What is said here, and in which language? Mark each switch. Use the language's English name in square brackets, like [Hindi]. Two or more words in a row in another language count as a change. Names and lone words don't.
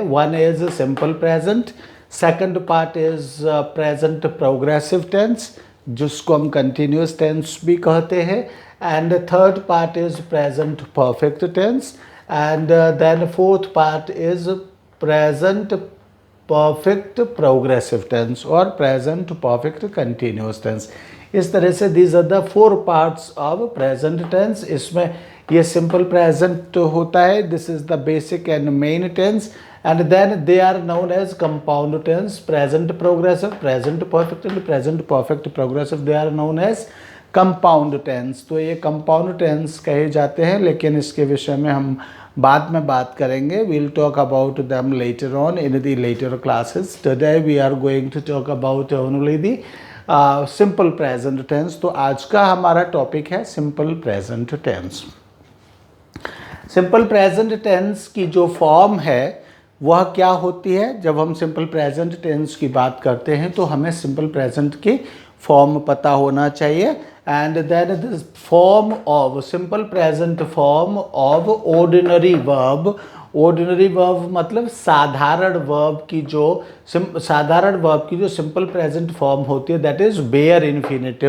[English] one is simple present, second part is present progressive tense [Hindi] जिसको हम [English] continuous tense [Hindi] भी कहते हैं, [English] and third part is present perfect tense, and then fourth part is present perfect progressive tense और present perfect continuous tense। [Hindi] इस तरह से [English] these are the 4 parts of present tense. [Hindi] इसमें ये [English] simple present [Hindi] होता है, [English] this is the basic and main tense, and then they are known as compound tense, present progressive, present perfect and present perfect progressive, they are known as compound tense। [Hindi] तो ये [English] compound tense [Hindi] कहे जाते हैं, लेकिन इसके विषय में हम बाद में बात करेंगे। [English] we'll talk about them later on in the later classes. Today we are going to talk about only the simple present tense। [Hindi] तो आज का हमारा टॉपिक है [English] simple present tense। simple present tense [Hindi] की जो फॉर्म है वह क्या होती है? जब हम [English] simple present tense [Hindi] की बात करते हैं तो हमें [English] simple present [Hindi] की फॉर्म पता होना चाहिए। [English] and then this form of simple present form of ordinary verb. ordinary verb [Hindi] मतलब साधारण वर्ब की जो [English] simple present form [Hindi] होती है, [English] that is bare infinitive.